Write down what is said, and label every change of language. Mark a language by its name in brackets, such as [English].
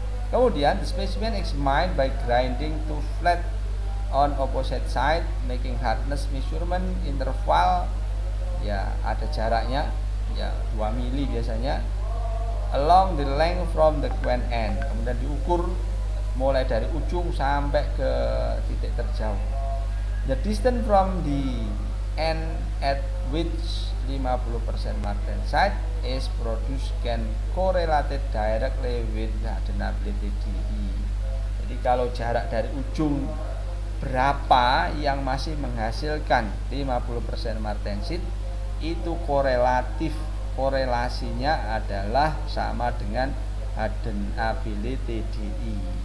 [English] Kemudian the specimen examined by grinding to flat on opposite side, making hardness measurement interval, [Indonesian] ya ada jaraknya, ya 2 mili biasanya, [English] along the length from the quench end. [Indonesian] Kemudian diukur mulai dari ujung sampai ke titik terjauh. [English] The distance from the end at which 50% martensite is produced can correlated directly with the hardenability DI. [Indonesian] Jadi kalau jarak dari ujung berapa yang masih menghasilkan 50% martensite, itu korelasinya adalah sama dengan hardenability DI.